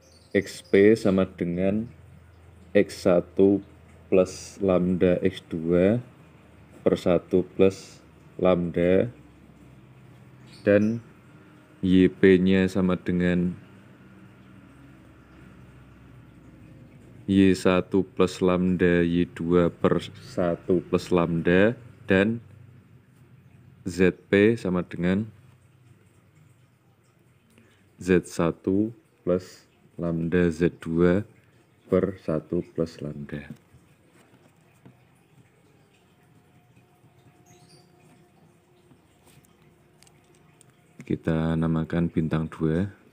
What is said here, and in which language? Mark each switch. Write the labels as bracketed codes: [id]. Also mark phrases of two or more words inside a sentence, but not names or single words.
[id] XP sama dengan X1 plus lambda X2 per 1 plus lambda, dan YP-nya sama dengan Y1 plus lambda Y2 per 1 plus lambda, dan ZP sama dengan Z1 plus lambda Z2 per 1 plus lambda. Kita namakan bintang 2.